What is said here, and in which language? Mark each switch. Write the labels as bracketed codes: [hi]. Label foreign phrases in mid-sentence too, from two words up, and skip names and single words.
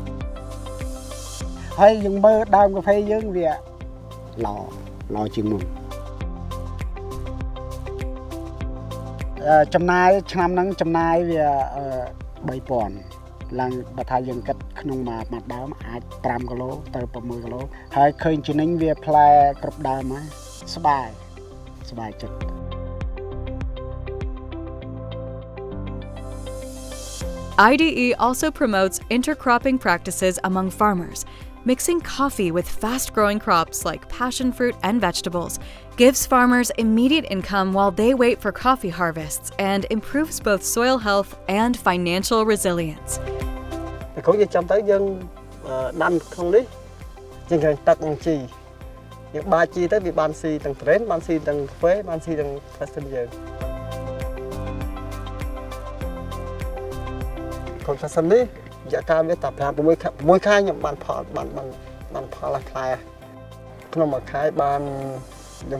[km] ហើយយើងមើលដើមកាហ្វេយើងវាល្អជាងមុនចំណាយឆ្នាំហ្នឹងចំណាយវា3000ឡើងបើថាយើងគិតក្នុងមួយដើមអាច5គីឡូទៅ6គីឡូហើយឃើញជំនាញវាផ្លែគ្រប់ដើមហើយស្បាយចិត្ត [en] IDE also promotes intercropping practices among farmers. Mixing coffee with fast-growing crops like passion fruit and vegetables gives farmers immediate income while they wait for coffee harvests and improves both soil health and financial resilience. [km] kalauយើងចាំទៅយើងដាំក្នុងនេះយើងឃើញទឹកនឹងជីយើងបាចជីទៅវាបានស៊ីទាំងត្រេនបានស៊ីទាំងកាហ្វេបានស៊ីទាំងផ្លាស្ទិកយើង ក្នុងផ្លាស្ទិកនេះរយៈកាលវាតែ6ខែខ្ញុំបានផលបានផលផ្លែក្នុងមួយខែបានខ្ញុំ